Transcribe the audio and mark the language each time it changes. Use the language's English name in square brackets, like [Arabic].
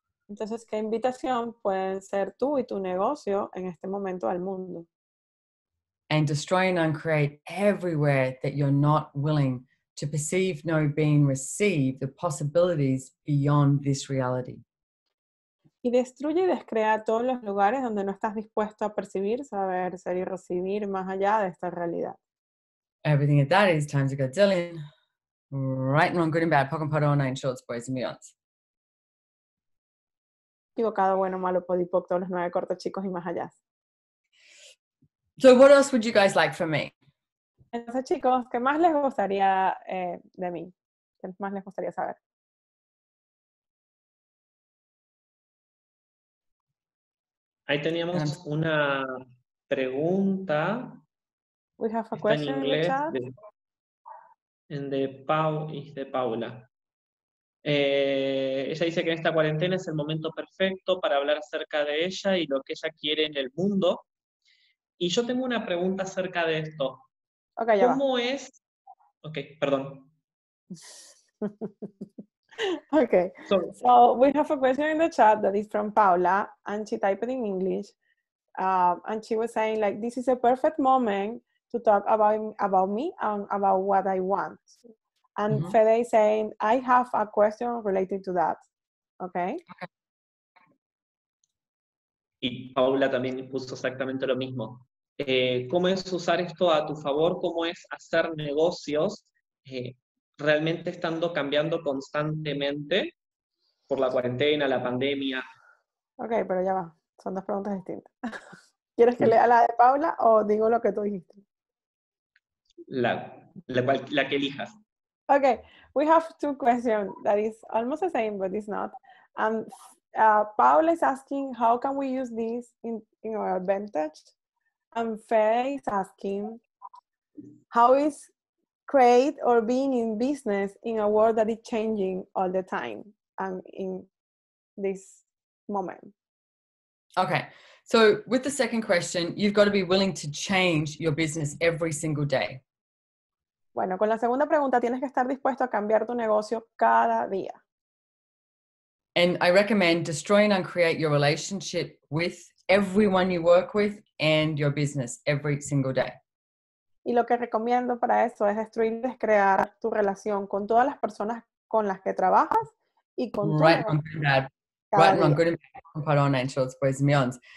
[Spanish] Entonces, ¿qué invitación pueden ser tú y tu negocio en este momento al mundo? [English] And destroy and uncreate everywhere that you're not willing to perceive, know, being, receive the possibilities beyond this reality. [Spanish] Y destruye y descrea todos los lugares donde no estás dispuesto a percibir, saber, ser y recibir más allá de esta realidad. [English] Everything at that is times a godzillion. Right and wrong, good and bad, pock and pot, all nine shorts, boys and beyonds. [Spanish] Equivocado, bueno, malo, podipoc, todos los 9 cortos, chicos y más allá. [English] So what else would you guys like from me? [Spanish] Entonces, chicos, ¿qué más les gustaría de mí? ¿Qué más les gustaría saber? Ahí teníamos una pregunta. [English] We have a [Spanish] Está en [English] question in the [Spanish] inglés [English] chat. [Spanish] de Paula. Ella dice que en esta cuarentena es el momento perfecto para hablar acerca de ella y lo que ella quiere en el mundo. Y yo tengo una pregunta acerca de esto. Ok, ya ¿Cómo es? Ok, perdón. [English] Okay, so we have a question in the chat that is from Paula, and she typed it in English, and she was saying like, this is a perfect moment to talk about me and about what I want. And Fede is saying, I have a question related to that. Okay. [Spanish] Y Paula también puso exactamente lo mismo. ¿Cómo es usar esto a tu favor? ¿Cómo es hacer negocios realmente estando cambiando constantemente por la cuarentena, la pandemia? Ok, pero ya va. Son dos preguntas distintas. ¿Quieres que lea la de Paula o digo lo que tú dijiste? La que elijas. [English] Okay, we have two questions that is almost the same, but it's not. Paula is asking, how can we use this in our advantage? And Fede is asking, how is create or being in business in a world that is changing all the time and in this moment? Okay, so with the second question, you've got to be willing to change your business every single day. [Spanish] Bueno, con la segunda pregunta, tienes que estar dispuesto a cambiar tu negocio cada día. [English] And I recommend destroy and uncreate your relationship with everyone you work with and your business every single day. [Spanish] Y lo que recomiendo para eso es destruir y descrear tu relación con todas las personas con las que trabajas y con tu negocio. [English] Right and wrong, good and bad, put on and shorts, boys and beyonds.